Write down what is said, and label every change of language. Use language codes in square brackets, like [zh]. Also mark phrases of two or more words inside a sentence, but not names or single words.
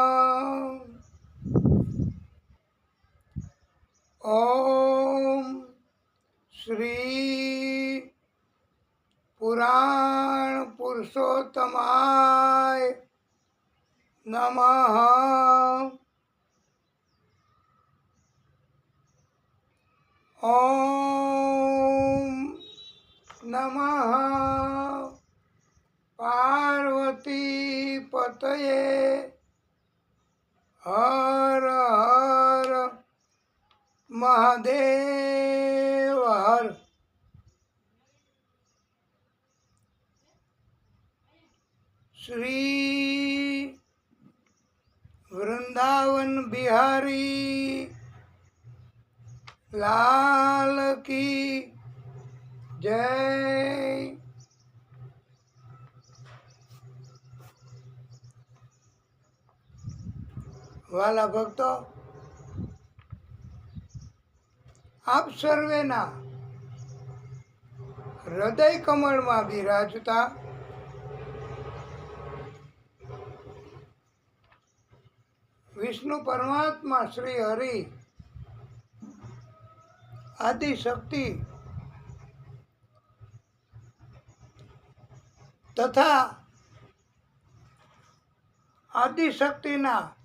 [sa] ओम श्री पुराण पुरुषोत्तमाय नमः। ओम नमः पार्वती पतये हर हर महादेव हर। [hi] श्री वृंदावन बिहारी लाल की जय। [gu] વાલા ભક્તો, આપ સર્વેના હૃદય કમળમાં બિરાજતા વિષ્ણુ પરમાત્મા શ્રી હરિ આદિશક્તિ તથા આદિશક્તિના